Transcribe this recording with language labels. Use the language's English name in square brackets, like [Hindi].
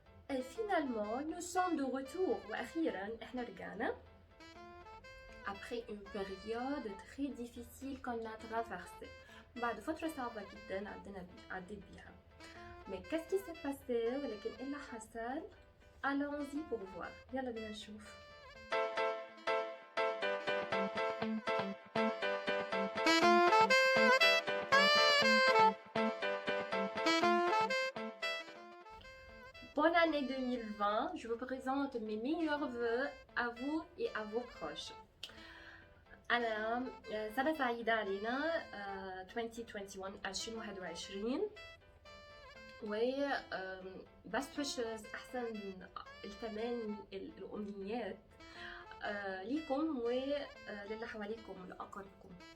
[French] Et finalement, nous sommes de retour. [Arabic] وأخيرا إحنا رجعنا. [French] Après une période très difficile qu'on a traversée. [Arabic] بعد فترة صعبة جدا عديت بيها. [French] Mais qu'est-ce qui s'est passé [Arabic] ولكن إيه اللي حصل؟ [French] Allons-y pour voir. [Arabic] يلا بينا نشوف. [French] Bonne année 2020. Je vous présente mes meilleurs vœux à vous et à vos proches. [Arabic] أنا سنة سعيدة علينا 2021 و [English] best wishes [Arabic] أحسن التماني الأمنيات ليكم وللي حواليكم ولأقربكم.